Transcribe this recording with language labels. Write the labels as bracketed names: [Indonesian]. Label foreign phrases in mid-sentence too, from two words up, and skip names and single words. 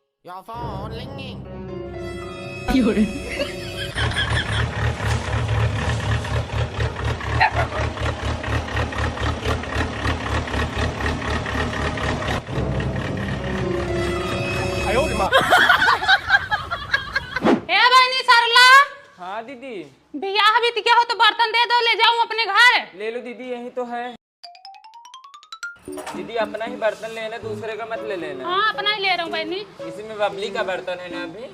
[English] Your phone ringing. [Chinese] 有人，哎呦我的妈！ [Hindi] ए बहनी सरला हाँ दीदी, बियाह भी क्या हो तो बर्तन दे दो, ले जाऊं अपने घर। ले लो दीदी, यही तो है। दीदी अपना ही बर्तन लेना, दूसरे का मत ले लेना। हाँ अपना ही ले रहा हूँ बहनी। इसी में बबली का बर्तन है ना अभी।